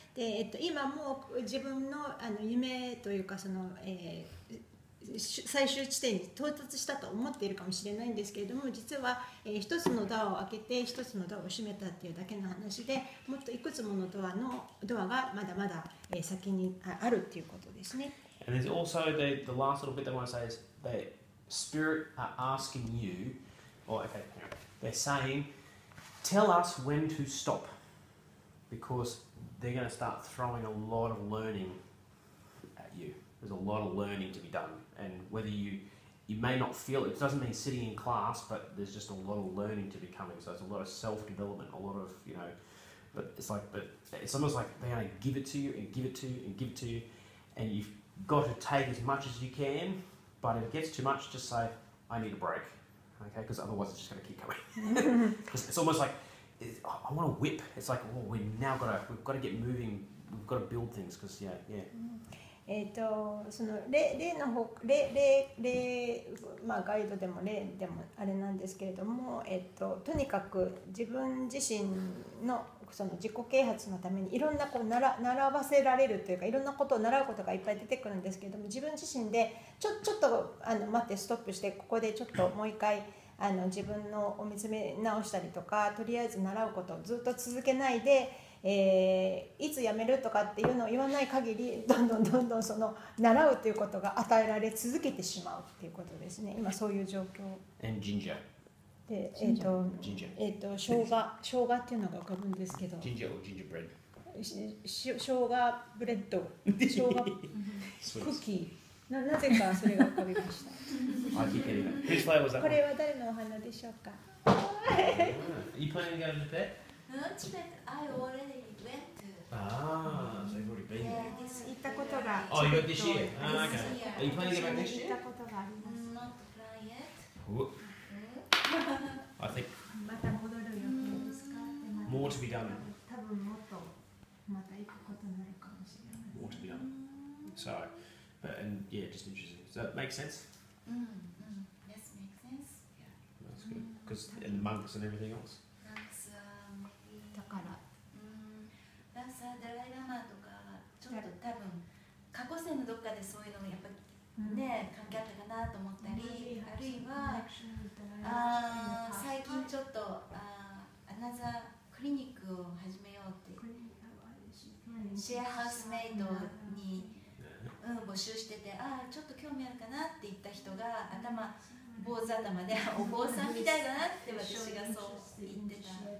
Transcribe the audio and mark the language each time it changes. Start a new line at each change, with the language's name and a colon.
Japanese: で、今もう自分の夢というかその、最終地点に到達したと思っているかもしれないんですけれども、実は、一つのドアを開けて一つのドアを閉めたっていうだけの話で、もっといくつものドアがまだまだ、先にあるっていうことですね。
English: And there's also the last little bit that I want to say is that Spirit are asking you, they're saying, tell us when to stop, because they're going to start throwing a lot of learning at you. There's a lot of learning to be done, and whether you may not feel it doesn't mean sitting in class, but there's just a lot of learning to be coming. So it's a lot of self-development, a lot of but it's almost like they're going to give it to you and give it to you and give it to you, and you've got to take as much as you can. But if it gets too much, just say, I need a break, okay? Because otherwise it's just going to keep coming. It's almost like, I want to whip. It's like, we've got to get moving. We've got to build things, because yeah.
Japanese: その例ガイドでも例でもあれなんですけれども、とにかく自分自身のその自己啓発のためにいろんなこう習わせられるというか、いろんなことを習うことがいっぱい出てくるんですけれども、自分自身でちょっと待ってストップして、ここでちょっともう一回自分のを見つめ直したりとか、とりあえず習うことをずっと続けないで、いつやめるとかっていうのを言わない限り、どんどんその習うということが与えられ続けてしまうっていうことですね。今そういう状況
English: And ginger.
Japanese: で、生姜っていうのが浮かぶんですけど、
English: Ginger or gingerbread.
Japanese: 生姜ブレッド、生姜クッキー、なぜかそれが浮かびました。
English: I keep getting that. Whose flavour was that?
Japanese: これは誰のお花でしょうか。
English: Are you planning to go to the vet? I already went to. So you've already been there.
Japanese: 行ったことが。
English: Oh, you got this year? Okay. Are you planning to go back next
Japanese: 行っ
English: year?
Japanese: たことがあります。
English: Not plan yet. Whoop. I think
Japanese: また戻る予定ですか。
English: more to be done.
Japanese: 多分もっとまた行くことになるかもしれない。
English: More to be done. So, and yeah, just interesting. Does that make sense? Yes, makes sense. Yeah. That's good. Because and monks and everything else. That's maybe.
Japanese: だから。
English: The
Japanese: さダライラマとかちょっと多分過去世のどっかでそういうのもやっぱね、関係あったかなと思ったり、あるいは最近ちょっとアナザークリニックを始めようってシェアハウスメイトに、募集してて、ちょっと興味あるかなって言った人が坊主頭でお坊さんみたいだなって私がそう言ってた。